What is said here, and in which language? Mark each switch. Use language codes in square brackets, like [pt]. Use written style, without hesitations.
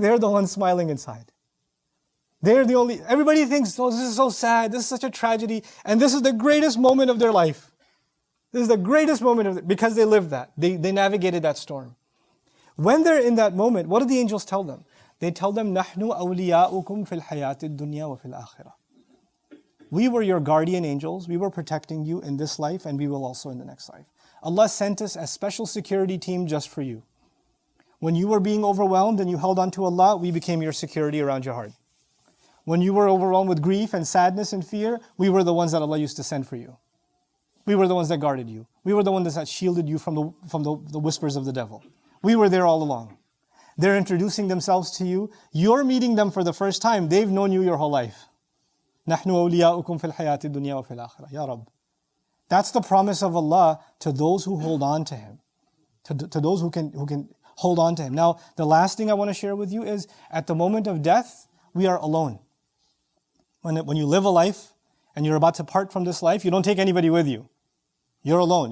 [en] They're the ones smiling inside. Everybody thinks, oh, this is so sad. This is such a tragedy. And this is the greatest moment of their life. This is the greatest moment because they lived that. They navigated that storm. When they're in that moment, what do the angels tell them? They tell them, [ar] نَحْنُ أَوْلِيَاؤُكُمْ فِي الْحَيَاةِ الدُّنْيَا وَفِي الْآخِرَةِ. [en] We were your guardian angels. We were protecting you in this life and we will also in the next life. Allah sent us a special security team just for you. When you were being overwhelmed and you held on to Allah, we became your security around your heart. When you were overwhelmed with grief and sadness and fear, we were the ones that Allah used to send for you. We were the ones that guarded you. We were the ones that shielded you from the whispers of the devil. We were there all along. They're introducing themselves to you. You're meeting them for the first time. They've known you your whole life. [ar] نَحْنُ أَوْلِيَاؤُكُمْ فِي الْحَيَاةِ الدُّنْيَا وَفِي الْآخِرَةِ Ya Rabb. [en] That's the promise of Allah to those who hold on to Him. To those who can hold on to Him. Now, the last thing I want to share with you is, at the moment of death, we are alone. When you live a life and you're about to part from this life, you don't take anybody with you. You're alone.